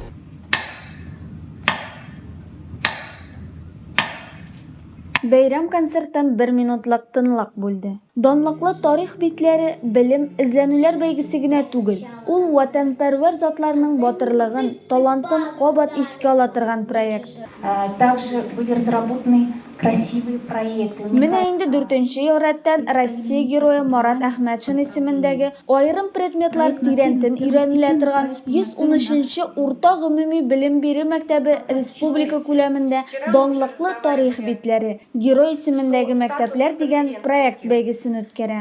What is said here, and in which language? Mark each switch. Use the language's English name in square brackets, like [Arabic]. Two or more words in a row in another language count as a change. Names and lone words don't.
[Tatar] Бәйрәм концерттан 1 минутлык тынлык булды. Данлыклы тарих битләре белем эзләнүләр бәйгесе генә түгел. Ул ватанпәрвәр затларның батырлыгын, талантын кабат искә ала торган проект. [Russian] Также были разработаны красивые проекты. [Tatar] Менә инде 4нче ел рәттән Россия герое Марат Әхмәтшин исемендәге аерым предметлар тирәнтен өйрәнелә торган 113-нче урта гомуми белем бирү мәктәбе республика күләмендә данлыклы тарих битләре герой исемендәге мәктәпләр дигән проект бәйгесен үткәрә.